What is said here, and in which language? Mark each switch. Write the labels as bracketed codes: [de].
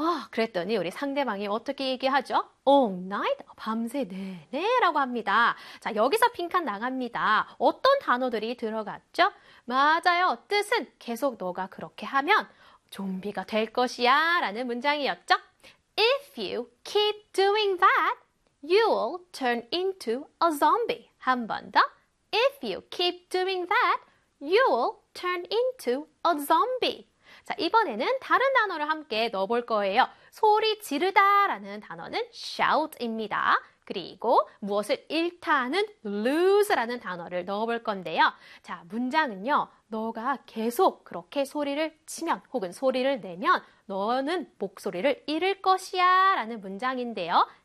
[ko] 그랬더니 우리 상대방이 어떻게 얘기하죠? [en] All night? [ko] 밤새 내내 라고 합니다. 자, 여기서 빈칸 나갑니다. 어떤 단어들이 들어갔죠? 맞아요. 뜻은 계속 너가 그렇게 하면 좀비가 될 것이야 라는 문장이었죠? [en] If you keep doing that, you'll turn into a zombie. [ko] 한 번 더. [en] If you keep doing that, you'll turn into a zombie. [ko] 자, 이번에는 다른 단어를 함께 넣어볼 거예요. 소리 지르다 라는 단어는 shout입니다. 그리고 무엇을 잃다 하는 lose라는 단어를 넣어볼 건데요. 자, 문장은요. 너가 계속 그렇게 소리를 치면 혹은 소리를 내면 너는 목소리를 잃을 것이야 라는 문장인데요.